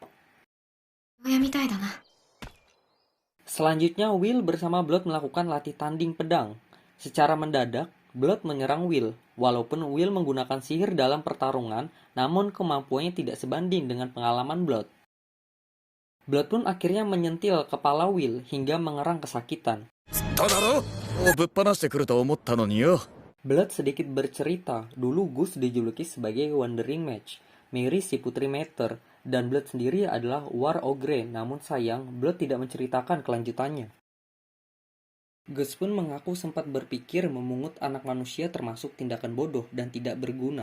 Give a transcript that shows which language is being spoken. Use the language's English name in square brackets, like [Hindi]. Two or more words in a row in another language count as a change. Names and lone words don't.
[Indonesian] Selanjutnya, Will bersama Blood melakukan latih tanding pedang. Secara mendadak, Blood menyerang Will. Walaupun Will menggunakan sihir dalam pertarungan, namun kemampuannya tidak sebanding dengan pengalaman Blood. Blood pun akhirnya menyentil kepala Will hingga mengerang kesakitan. [Japanese] ただろぶっ放してくると思ったのによ。 [Indonesian] Blood sedikit bercerita, dulu Gus dijuluki sebagai Wandering Mage, Mary si Putri Meter, dan Blood sendiri adalah War Ogre, namun sayang Blood tidak menceritakan kelanjutannya. Gus pun mengaku sempat berpikir memungut anak manusia termasuk tindakan bodoh dan tidak berguna.